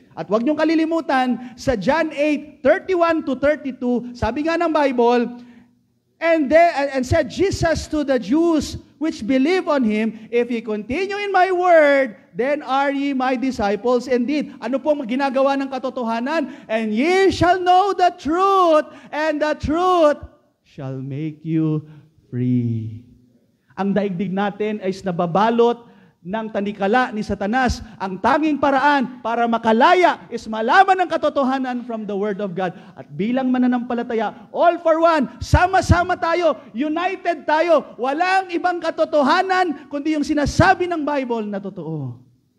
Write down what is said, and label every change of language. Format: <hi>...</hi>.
<tl>At huwag niyong kalilimutan, sa</tl> <en>John 8:31-32,</en> <tl>sabi nga ng</tl> <en>Bible, and said Jesus to the Jews which believe on Him, if ye continue in my word, then are ye my disciples indeed.</en> <tl>Ano pong ginagawa ng katotohanan?</tl> <en>And ye shall know the truth, and the truth shall make you free.</en> <tl>Ang daigdig natin ay nababalot ng tanikala ni Satanas. Ang tanging paraan para makalaya is malaman ng katotohanan</tl> <en>from the Word of God.</en> <tl>At bilang mananampalataya,</tl> <en>all for one,</en> <tl>sama-sama tayo, united tayo, walang ibang katotohanan kundi yung sinasabi ng Bible na totoo.</tl>